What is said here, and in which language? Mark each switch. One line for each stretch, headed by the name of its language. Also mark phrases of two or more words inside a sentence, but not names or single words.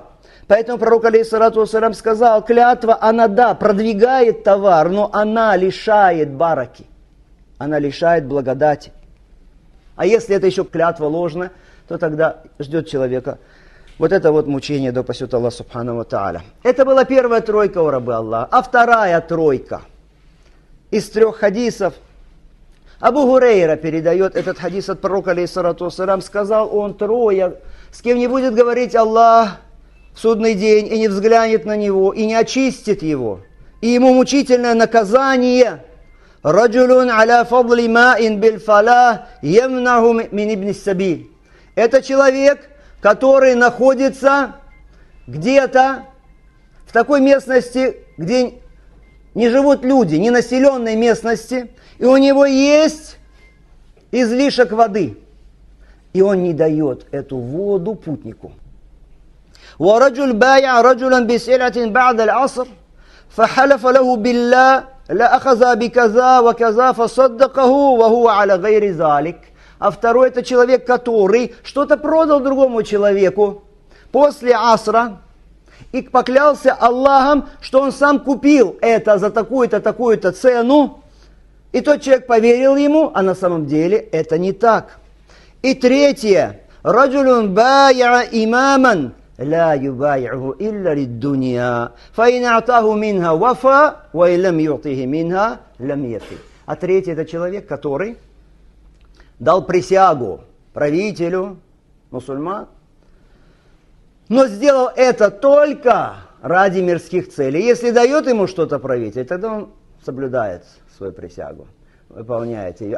Russian: Поэтому пророк
Arabic: عليه الصلاة والسلام
Russian: сказал, клятва, она да, продвигает товар, но она лишает бараки, она лишает благодати. А если это еще клятва ложная, то тогда ждет человека вот это вот мучение, да упасет
Arabic: الله سبحانه وتعالى.
Russian: Это была первая тройка у рабы Аллаха. А вторая тройка из 3 хадисов. Абу Гурейра передает этот хадис от пророка
Arabic: عليه الصلاة والسلام.
Russian: Сказал он, трое, с кем не будет говорить Аллах в судный день, и не взглянет на него, и не очистит его, и ему мучительное наказание.
Arabic: رجل على فضل ماء بالفلاة يمنعه من ابن السبيل.
Russian: Это человек, который находится где-то в такой местности, где не живут люди, не населенной местности, и у него есть излишек воды, и он не дает эту воду путнику.
Arabic: وَرَجُلْ بَايَعَ رَجُلًا بِسِلْعَةٍ بَعْدَ الْعَصْرِ فَحَلَفَ لَهُ بِاللَّهِ لَأَخَذَ بِكَذَا وَكَذَا فَصَدَّقَهُ وَهُوَ عَلَى غَيْرِ ذَلِكَ.
Russian: А второй это человек, который что-то продал другому человеку после асра и поклялся Аллахом, что он сам купил это за такую-то, такую-то цену. И тот человек поверил ему, а на самом деле это не так. И третье.
Arabic: رجل بايع إماما لا يبايعه إلا للدنيا. فإن أعطاه منها وفى وإن لم يعطه منها لم يف.
Russian: А третий это человек, который дал присягу правителю мусульман но сделал это только ради мирских целей. Если дает ему что-то правитель, тогда он соблюдает свою присягу, выполняет ее.